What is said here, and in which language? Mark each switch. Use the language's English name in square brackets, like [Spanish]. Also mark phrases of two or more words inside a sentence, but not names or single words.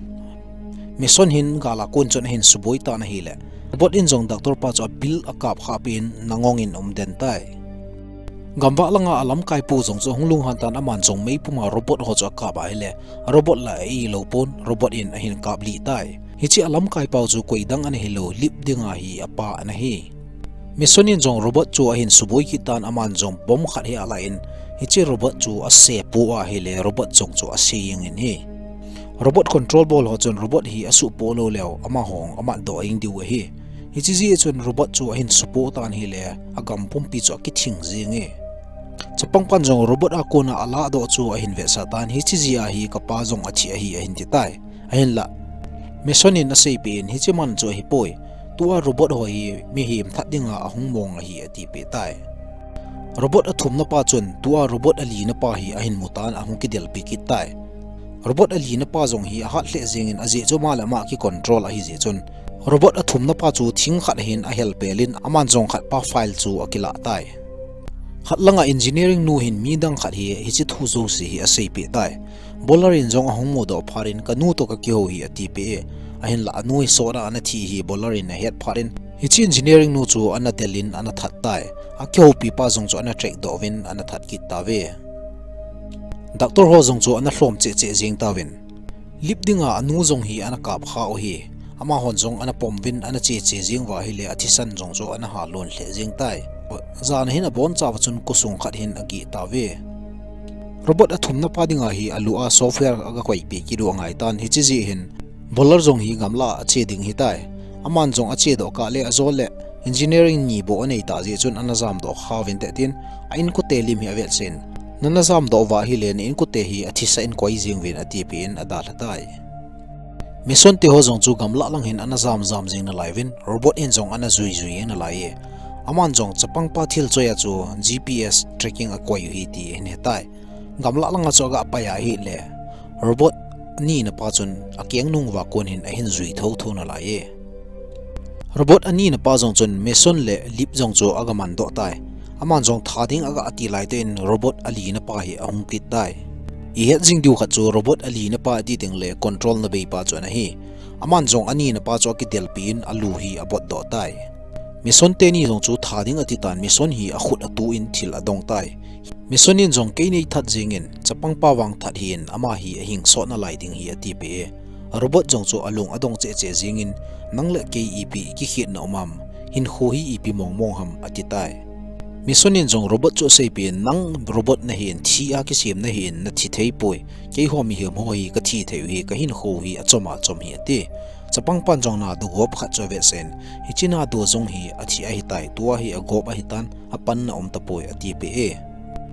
[Thado Chin] mison hin gala kun chon hin suboi ta na hile robot in jong doctor pa cho bil akap khapin nangongin den tai gamba langa alam kai pu jong cho hunglung han tan aman jong mei puma robot ho cho ka ba hile robot la e lo pon robot in hin kap li tai hichi alam kai pau chu koidang an hilo lip dinga hi apa an hi misonin jong robot chu hin suboi ki tan aman jong bom khat hi ala in hichi robot chu a se pu a hile robot jong chu a se yeng in hi robot control ball ho chon robot hi asu polo lew ama hong ama do ing diu hi hichi ji chon robot chu hin supo tan hile agam pumpi chu ki thing jinge chapang pan jong robot akona ala do chu a hin ve satan hichi ji a hi kapa jong achi a hi a hin ti tai a hin la misonin a sei pin hichi man chu hi poi tua robot ho hi mi him that dinga ahung mong a hi ati pe tai robot athum na pa chun tua robot ali na pa hi a hin mutan ahung ki del pi ki tai robot ali na pa jong hi a hat le jengin aje cho mala ma ki control a hi je chun robot athum na pa chu thing khat hin a hel pelin aman jong khat pa file chu akila tai khatlanga engineering nu hin mi dang khat hi chi thu zo si hi a sei pe tai bowler in jong ahung mo do pharin kanu to ka ki ho hi ati pe a hin la anui sora ana thi hi bowler in a head pharin hichi engineering nu chu ana delin ana that tai a kyo pi pa jong chu ana track do win ana that ki ta ve doctor ho jong chu ana hlom che jing ta win lip dinga anu jong hi ana kap kha o hi ama hon jong ana pom win ana che jing wa hi le athisan jong chu ana ha lon hle jing tai zan hin a bon chaw chun kusung khat hin agi ta ve robot athum na pa dinga hi alua software aga koi pe ki ro ngai tan hi chi ji hin bowler jong hi gamla ache ding hi tai aman jong ache do ka le azol le engineering ni bo anei ta je chun anazam do khawin te tin a in ko telim hi avel sen nanazam do wa hi len in ko te hi athisa in koi jing win ati pin adal hatai mission te ho jong chu gamla lang hin anazam jam jing na live in robot in jong ana zui zui na lai aman jong chapang pa thil choya chu [English] GPS tracking [Thado Chin] a koi hi ti hin hetai gamla langa chu ga pa ya hi le robot ni na pa chun akyang nung wa kon hin a hin zui tho tho na lai robot ani na pa jong chun mission le lip jong chu aga man do tai aman jong thading aga ati lai ten robot ali na pa hi ahung ki tai I het jing diu khat chu robot ali na pa ti ting le control na be pa chu na hi aman jong ani na pa chu ki del pin alu hi abot do tai mission te ni jong chu thading ati tan mission hi a khut atu in thil adong tai mission in jong ke nei that jingin chapang pa wang that hin ama hi a hing so na lai ding hi ati pe robot jong chu alung adong che jingin nangle ke ep ki khit na umam hin kho hi ep mong mong ham ati tai misonin jong robot chu sei pe nang robot na hin thi a ki sim na hin na thi thei poi ke ho mi hem ho hi ka thi thei hi ka hin kho hi achoma chom hi ati chapang pan jong na du gop kha chowe sen hi china do jong hi athi a hi tai tua hi a gop a hi tan apan na om ta poi ati pe